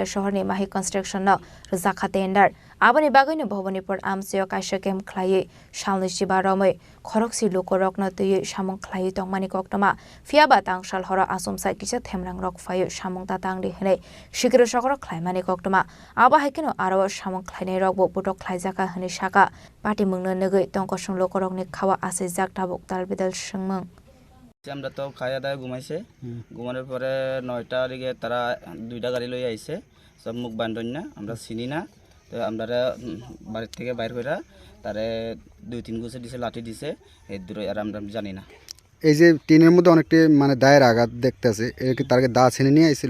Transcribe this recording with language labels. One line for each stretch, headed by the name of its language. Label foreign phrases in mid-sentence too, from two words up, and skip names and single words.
Kok Borok: शहरनि माहि कन्स्ट्रक्सन न रजाखा टेन्डार आबनि बागैनो भवानीपुर आमसाय काइसा केम खलायै सालनि सिबारमै खरकसि लोकरकन तयै सामुं खलायै दंमानि कक्तमा फियाबा तांसाल हर आसुमसाय किसा थेमरां रक फायो सामुं तातांदि हनै सिग्रे सकरक खलायमानि कक्तमा आबा हाइकेनो आरो सामुं खलायनाय रकबो पुटक खलायजाका हनै साका पाटिमुंनो नगै तंकसुं लोकरकनि खावा आसे जागताबक दालबिदाल संमों
Bangla: আমরা তো খাওয়া দাওয়া ঘুমাইছে ঘুমানোর পরে 9টার দিকে তারা দুইটা গাড়ি লই আইছে সব মুখ বান্ধন না আমরা চিনি না তো আমরা বাড়ি থেকে বাইর কইরা তারে 2-3 গুছে দিছে লাঠি দিছে এই দূরে আর আমরা জানি না এই যে টিনের মধ্যে অনেকটা মানে দায়ের আঘাত দেখতেছে এর কি তারকে দা ছিনে নিয়ে আইছিল